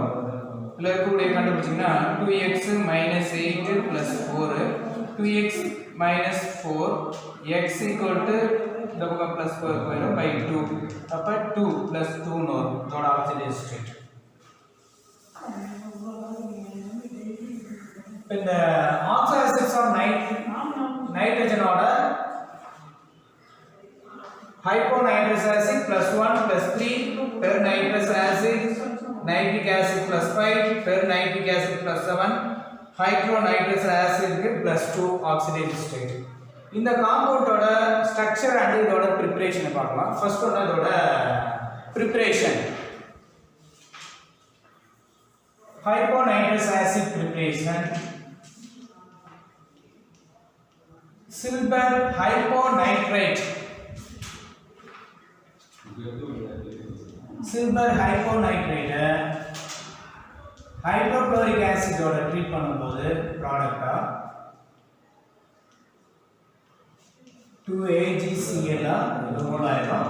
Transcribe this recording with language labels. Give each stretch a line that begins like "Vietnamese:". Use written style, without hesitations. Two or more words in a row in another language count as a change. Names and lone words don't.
Tamil: இதுல இருக்கக்கூடிய கண்டுபிடிச்சீங்கன்னா 2x -8 plus 4 2x -4
English: x equal to
Tamil: இந்த பக்கம் +4 போயிடும் by 2 அப்ப 2 plus 2 ன்னு வரும் இதோட
English: oxidation state.
Tamil: இந்த
English: oxidations of nitrogen hyponitrous acid +1 +3 per nitrous acid nitric acid +5 per nitric acid +7 hydronitrous acid
Tamil: க்கு +2
English: oxidation state.
Tamil: இந்த
English: compound structure and
Tamil: இதோட பிரிப்பரேஷனை பார்க்கலாம்.
English: first one
Tamil: இதோட பிரிப்பரேஷன்
English: hyponitrous acid preparation silver hyponitrate silver hyponitrate hydrochloric acid treat
Tamil: பண்ணும்போது ப்ராடக்டா 2AgCl மூலாயிரம்.